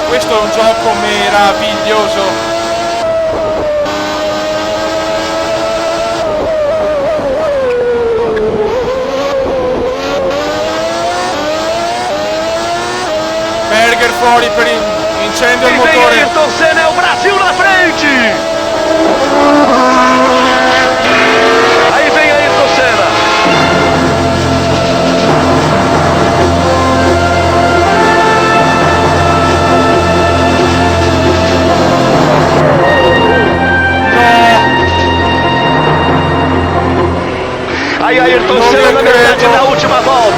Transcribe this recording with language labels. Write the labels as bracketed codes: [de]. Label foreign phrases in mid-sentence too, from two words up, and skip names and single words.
[it] Questo è un gioco meraviglioso. Berger fuori per incendio al motore. [pt] Ayrton Senna, é o Brasil na frente! Aí vem Ayrton Senna. Aí Ayrton Senna na metade da última volta.